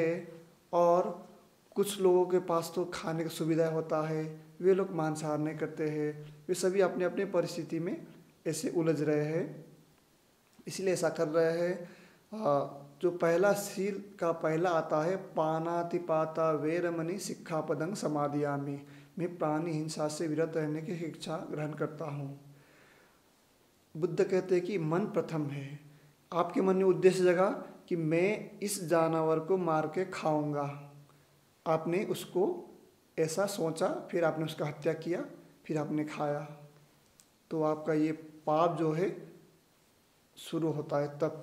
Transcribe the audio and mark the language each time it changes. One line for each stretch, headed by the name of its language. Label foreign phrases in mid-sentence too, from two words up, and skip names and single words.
Hindi: और कुछ लोगों के पास तो खाने की सुविधा होता है, वे लोग मांसाहार नहीं करते हैं। वे सभी अपने अपने परिस्थिति में ऐसे उलझ रहे हैं, इसलिए ऐसा कर रहे हैं। जो पहला शील का पहला आता है,
Pali: पानातिपाता वेरमणि सिक्खापदं समादियामि,
Hindi: मैं प्राणी हिंसा से विरत रहने की शिक्षा ग्रहण करता हूँ। बुद्ध कहते हैं कि मन प्रथम है। आपके मन में उद्देश्य जगा कि मैं इस जानवर को मार के खाऊंगा, आपने उसको ऐसा सोचा, फिर आपने उसका हत्या किया, फिर आपने खाया, तो आपका ये पाप जो है शुरू होता है तब।